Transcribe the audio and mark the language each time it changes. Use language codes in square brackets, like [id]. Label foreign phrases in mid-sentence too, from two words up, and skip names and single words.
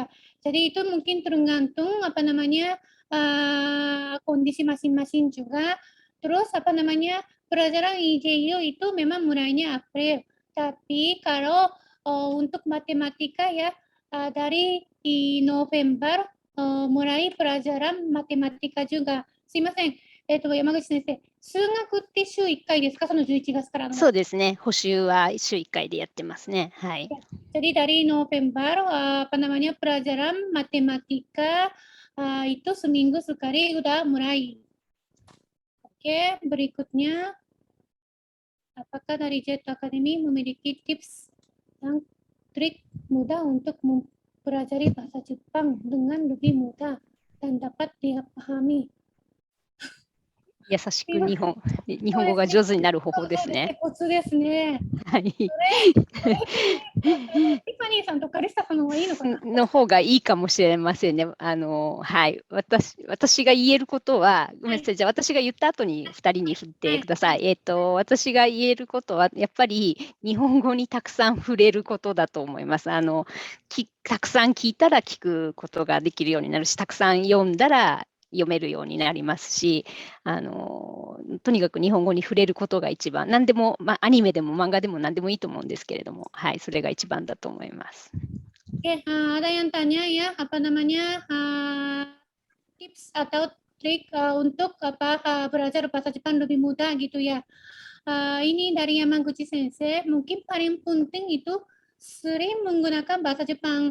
[id] Jadi itu mungkin tergantung kondisi masing-masing juga. Terus pelajaran EJU itu memang mulainya April. Tapi kalau untuk matematika ya dari November mulai pelajaran matematika juga. [ja] すいません。山口先生、数学って週1回ですか？その11月からの。そうですね。補習は週1回でやってますね。はい。 [id] Jadi dari November pelajaran matematika itu seminggu sekali udah mulai. Oke, berikutnya apakah dari Jet Academy memiliki tips dan trik mudah untuk mempelajari bahasa Jepang dengan lebih mudah dan dapat dipahami? [ja] 優しく日本語が上手になる方法ですね。コツですね。はい。ティファニーさんとカリスタさんの方がいいのかな？の方がいいかもしれませんね。はい。私が言えることは、ごめんなさい。じゃあ私が言った後に2人に振ってください。私が言えることは、やっぱり日本語にたくさん触れることだと思います。たくさん聞いたら聞くことができるようになるし、たくさん読んだら読めるようになりますし、とにかく日本語に触れることが一番、何でも、アニメでも漫画でも何でもいいと思うんですけれども、はい、それが一番だと思います。 [id] Oke, ada yang tanya ya, tips atau trik untuk belajar bahasa Jepang lebih mudah gitu ya. Ini dari Yamaguchi Sensei, mungkin paling penting itu sering menggunakan bahasa Jepang.